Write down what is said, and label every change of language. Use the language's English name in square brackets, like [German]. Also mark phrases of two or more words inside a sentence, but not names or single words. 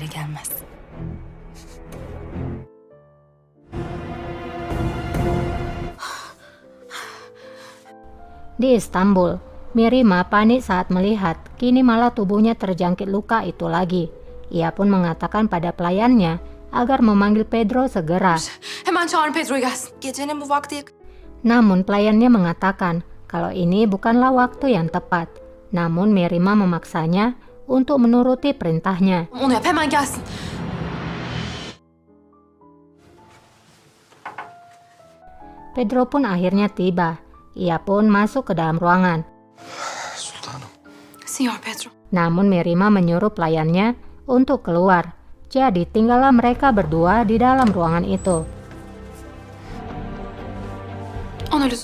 [Indonesian] Di Istanbul, Mirima panik saat melihat kini malah tubuhnya terjangkit luka itu lagi. Ia pun mengatakan pada pelayannya agar memanggil Pedro segera. [Turkish] Hemen çağırın Pedro'yu gelsin. Gecenin bu vakti [Indonesian] Namun pelayannya mengatakan kalau ini bukanlah waktu yang tepat. Namun Mirima memaksanya untuk menuruti perintahnya. [Turkish] onu yap, hemen gelsin. [Indonesian] Pedro pun akhirnya tiba. Ia pun masuk ke dalam ruangan. [Turkish] Sultanım. Signor Pedro. [Indonesian] Namun Mirima menyuruh pelayannya untuk keluar. Jadi tinggallah mereka berdua di dalam ruangan itu. [Turkish] Ona lüzum.